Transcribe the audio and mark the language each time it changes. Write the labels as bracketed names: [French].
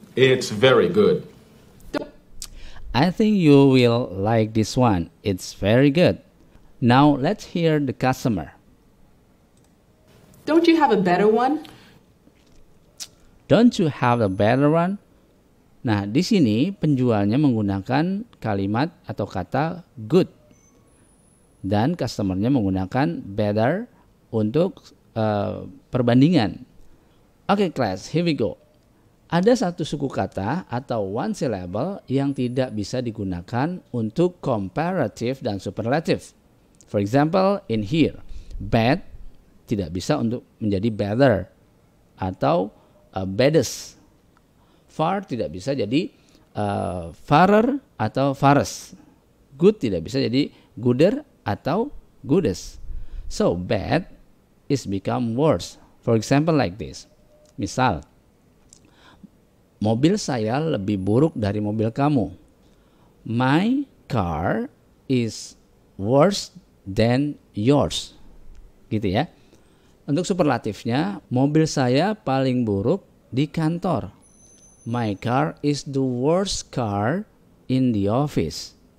[English] It's very good. I think you will like this one. It's very good. Now let's hear the customer. Don't you have a better one? Don't you have a better one? [Indonesian] Nah, di sini penjualnya menggunakan kalimat atau kata good. Dan customernya menggunakan better untuk perbandingan. [English] Oke, class, here we go. [Indonesian] Ada satu suku kata atau [English] one syllable [Indonesian] yang tidak bisa digunakan untuk comparative dan superlative. [English] For example, in here, [Indonesian] bad tidak bisa untuk menjadi better atau baddest. Far tidak bisa jadi farer atau farest. Good tidak bisa jadi gooder atau goodest. [English] So bad is become worse. For example like this. [Indonesian] Misal, mobil saya lebih buruk dari mobil kamu. [English] My car is worse than yours. [Indonesian] Gitu ya. Untuk superlatifnya, mobil saya paling buruk di kantor. [English] My car is the worst car in the office.